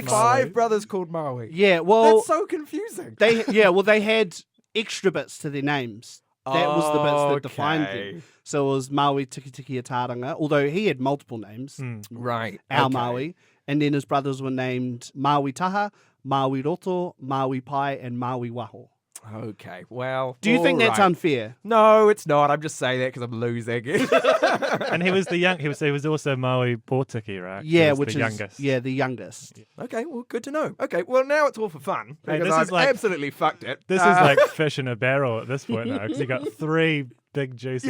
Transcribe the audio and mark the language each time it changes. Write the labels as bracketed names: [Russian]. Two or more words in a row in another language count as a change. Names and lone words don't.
[English] 5 Maui. brothers called Maui. Yeah, well, That's so confusing. they had extra bits to their names. That was the bits that defined Okay. them. So it was Maui Tiki Tiki Ataranga, although he had multiple names. Hmm. Right. Our okay. Maui. And then his brothers were named Maui Taha, Maui Roto, Maui Pai, and Maui Waho. Okay, well. Do you think that's all right. unfair? No, it's not. I'm just saying that because I'm losing. And he was the young. He was also Maui Portiki, right? He Yeah, was which the is youngest. the youngest. Okay, well, good to know. Okay, well, now it's all for fun. Hey, Because this I've is like- absolutely fucked it. This is like fish in a barrel at this point now, because you got 3 big juicy